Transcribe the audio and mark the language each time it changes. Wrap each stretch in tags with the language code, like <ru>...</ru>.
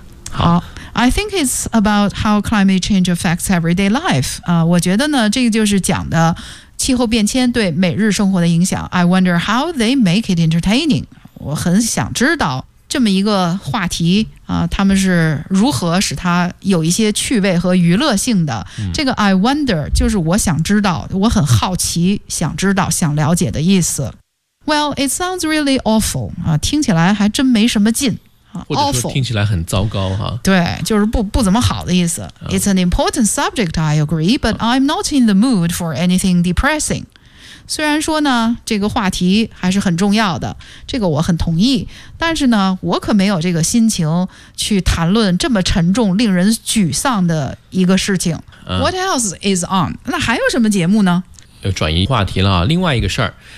<en>好 ，I think it's about how climate change affects everyday life。</en> <zh>我觉得呢，这个就是讲的气候变迁对每日生活的影响。</zh> <en>I wonder how they make it entertaining。</en> <zh>我很想知道这么一个话题啊、他们是如何使它有一些趣味和娱乐性的？这个</zh> <en>I wonder</en> <zh>就是我想知道，我很好奇，想知道，想了解的意思。</zh> <en>Well, it sounds really awful.</en> <zh>听起来还真没什么劲。或者说听起来很糟糕。对，就是不怎么好的意思。</zh> <en>It's an important subject, I agree, but I'm not in the mood for anything depressing.</en> <zh>虽然说呢，这个话题还是很重要的，这个我很同意，但是呢，我可没有这个心情去谈论这么沉重、令人沮丧的一个事情。</zh> <en>What else is on?</en> <zh>那还有什么节目呢？又转移话题了，另外一个事儿。</zh>